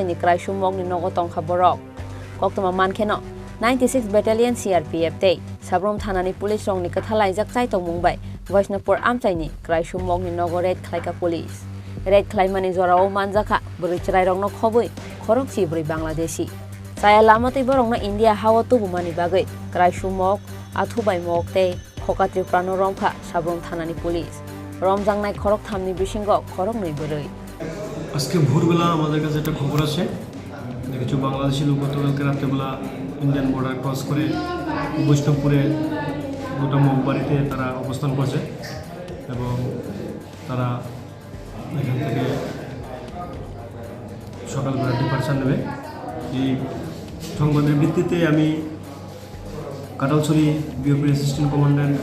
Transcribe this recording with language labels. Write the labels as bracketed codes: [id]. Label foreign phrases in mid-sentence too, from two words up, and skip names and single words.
[trp] ni kraisumokni nogo tongkha borok Koktwma mankeno 96 Battalion CRPF tei Sabroom thanani police rongni kathalaijak chai tongmungbai Baishnabpur Amchaio ni kraisumokni nogo red khlaika police red khlaimani jorao Manjakha bwrwi rongno khobui Khorokchibwrwi Bangladeshi chaya lamatei borokno India hawa tubumani bagui kraisumok athubai mok tei khoka Tripura no romkha Sabroom thanani police রমজাংনাই খরকথামনি বিসিঙ্গ খরকনই বরই [bn] আজকে ভোরবেলা আমাদের কাছে একটা খবর আছে যে কিছু বাংলাদেশি লোক গতকালকে রাত্রেবেলা [en] Indian border [bn] ক্রস করে বৈষ্ণবপুরে গোটা মগবাড়িতে তারা অবস্থান করছে এবং তারা এখান থেকে সকালবেলা ডিপার্চার নেবে এই সংবাদের ভিত্তিতে আমি কাটালছড়ি বিওপির [en] assistant commandant